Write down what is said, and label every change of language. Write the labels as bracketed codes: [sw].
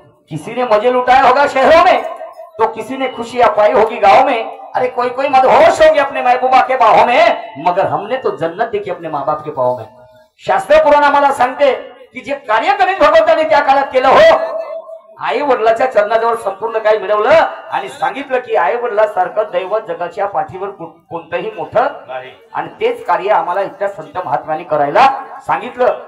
[hi] किसी ने मजे लुटाया होगा शहरों में, तो किसी ने खुशियां पाई होगी गांव में. अरे कोई कोई मदहोश होगी अपने महबूबा के बाहों में, मगर हमने तो जन्नत देखी अपने माँ बाप के पाहों में. [mr] शास्त्र पुराण आम्हाला सांगते की जे कार्य करीत भगवंताने त्या काळात केलं हो, आई वडिलाच्या चरणाजवळ संपूर्ण काही मिळवलं आणि सांगितलं की आई वडिलांसारखं दैवत जगाच्या पाठीवर कोणतंही मोठं नाही. आणि तेच कार्य आम्हाला इतक्या संत महात्म्यांनी करायला सांगितलं.